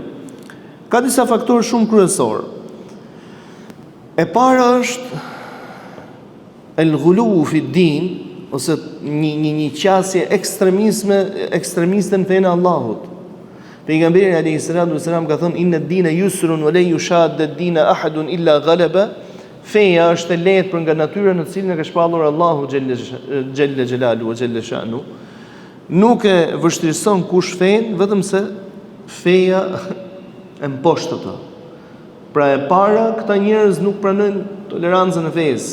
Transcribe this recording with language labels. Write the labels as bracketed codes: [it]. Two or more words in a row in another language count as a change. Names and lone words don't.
[sq] Ka disa faktorë shumë kryesorë. E para është [ar] الغلو في دين, [sq] ose një qasje ekstremiste në fenë Allahut. Pejgamberi [ar] عليه الصلاة والسلام [sq] ka thënë [ar] إن الدين يسر ولا يشاد الدين أحد إلا غلبه. [sq] Feja është e lehtë për nga natyra në cilën e ka shpallur Allahu [ar] جل جلاله وجل شانه. [sq] Nuk e vështirëson kush fen, vetëm se feja e mposht ato. Pra e para, këta njerëz nuk pranojnë tolerancën e fesë.